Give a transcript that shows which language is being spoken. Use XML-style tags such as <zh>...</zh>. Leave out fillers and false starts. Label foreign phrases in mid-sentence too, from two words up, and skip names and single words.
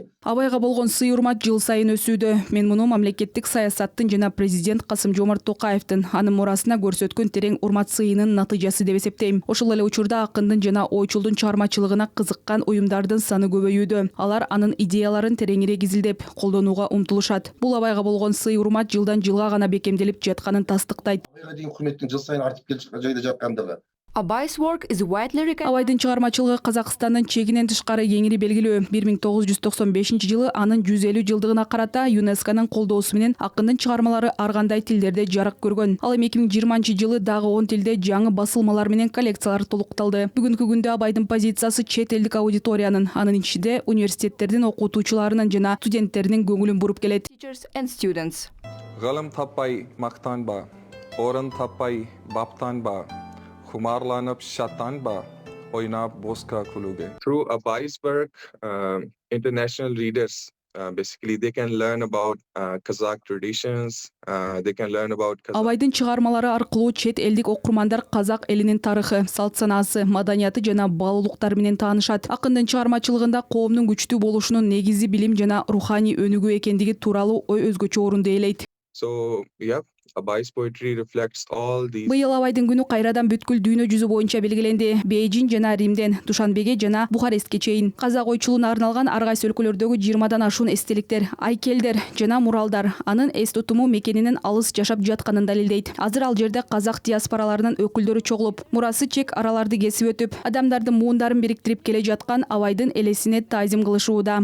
<ky>Абайга болгон сый-урмат жыл сайын өсүүдө. Мен муну мамлекеттик саясаттын жана президент Касым-Жомарт Токаевдин анын мурасына көрсөткөн терең урмат сыйынын натыйжасы деп эсептейм. Ошол эле учурда акындын жана ойчулдун чыгармачылыгына кызыккан уюмдардын саны көбөйүүдө. Алар анын идеяларын тереңирээк изилдеп, колдонууга умтулушат. Бул Абайга болгон сый-урмат жылдан жылга гана бекемделип жатканын тастыктайт.</ky> <kk>Абайга деген құрметтин жыл сайын артып келе жайда жаткандыгы.</kk> <en>Abai's work is widely recognized.</en> <ky>Абайдын чыгармачылыгы Казакстандын чегинен тышкары кеңири белгилүү. 1995 жылы анын 150 жылдыгына карата ЮНЕСКОнун колдоосу менен акындын чыгармалары ар кандай тилдерде жарык көргөн. Ал эми 2020 жылы дагы 10 тилде жаңы басылмалар менен коллекциялар толукталды. Бүгүнкү күндө Абайдын позициясы чет элдик аудиториянын, анын ичинде университеттердин окутуучуларынын жана студенттеринин көңүлүн буруп келет.</ky> <en>Teachers and students.</en> <kk>Гылым таппай мактанба, орын таппай баптанба. Хумарланып шаттанба, ойнап босқа күлуге.</kk> <en>Through Abai's work, international readers basically they can learn about Kazakh traditions, they can learn about</en> <ky>Абайдын чыгармалары аркылуу чет элдик окурмандар казак элинин тарыхы, салт-санаасы, маданияты жана баалуулуктары менен таанышат. Акындын чыгармачылыгында коомдун күчтүү болушунун негизи билим жана руханий өнүгүү экендиги тууралуу ой өзгөчө орунду ээлейт.</ky> <en>So, yeah. Abai's poetry reflects all these.</en> <ky>Быйыл Абайдын күнү кайрадан бүткүл дүйнө жүзү боюнча белгиленди. Бейжин жана Римден, Душанбеге жана Бухарестке чейин. Казак ойчулуна арналган ар кайсы өлкөлөрдөгү 20дан ашуун эстеликтер, айкелдер жана муралдар анын эс тутуму мекенинин алыс жашап жатканын далилдейт. Азыр ал жерде казак диаспораларынын өкүлдөрү чогулуп, мурасы чек араларды кесип өтүп, адамдардын муундарын бириктирип келе жаткан Абайдын элесине таазим кылышууда.</ky>